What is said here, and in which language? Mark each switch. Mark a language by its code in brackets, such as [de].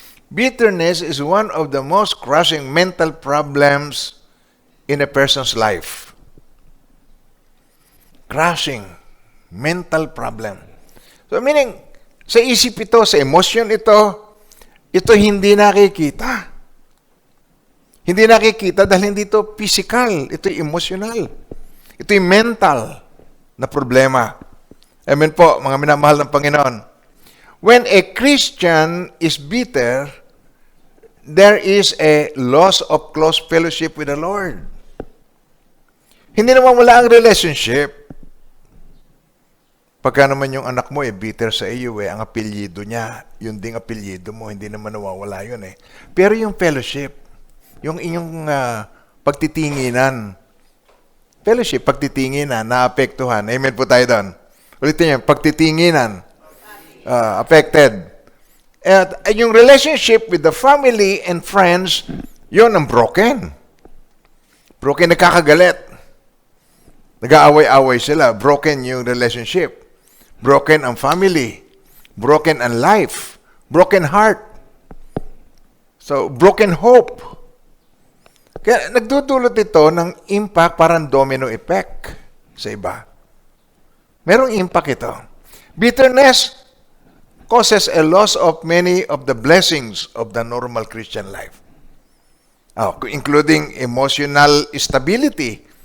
[en] Bitterness is one of the most crushing mental problems in a person's life. Crushing mental problem. [tl] So meaning, sa isip ito, sa emotion ito hindi nakikita. Hindi nakikita dahil hindi ito physical, ito emotional. Ito mental na problema. Amen po, mga minamahal ng Panginoon. [en] When a Christian is bitter, there is a loss of close fellowship with the Lord. [tl] Hindi naman wala ang relationship. Pagka naman yung anak mo bitter sa iyo ang apelyido niya, yun ding apelyido mo, hindi naman nawawala yun Pero yung fellowship, yung inyong pagtitinginan, fellowship, pagtitinginan, naapektuhan. Amen po tayo doon. Ulitin yan, pagtitinginan, affected. At yung [en] relationship with the family and friends, [tl] yun ang broken. Broken, nagkakagalit. Nag-aaway-away sila. Broken yung relationship. [en] Broken [tl] ang [en] family. Broken ang life. Broken heart. So, broken hope. [tl] Kaya nagdudulot ito ng impact, parang domino effect sa iba. Merong impact ito. [en] Bitterness causes a loss of many of the blessings of the normal Christian life. Including emotional stability.